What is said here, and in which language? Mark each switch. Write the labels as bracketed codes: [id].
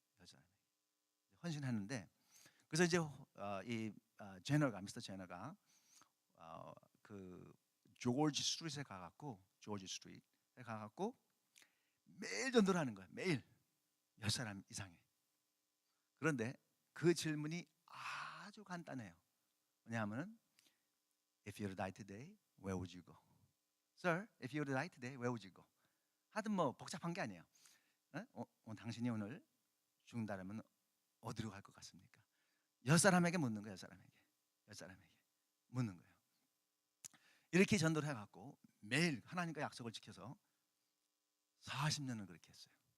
[ko] 10사람에게 헌신했는데, 그래서 이제 이 제너가, 미스터 제너가 그 조지 스트리트에 가갖고, 매일 전도를 하는 거예요. 매일 10사람 이상에. 그런데 그 질문이 아주 간단해요. 왜냐하면 [en] If you were to die today, where would you go? Sir, if you were to die today, where would you go? [ko] 하여튼 뭐 복잡한 게 아니에요. 당신이 오늘 죽는다면 어디로 갈 것 같습니까? 열 사람에게 묻는 거예요. 열 사람에게 묻는 거예요. 이렇게 전도를 해갖고 매일 하나님과 약속을 지켜서 40년을 그렇게 했어요.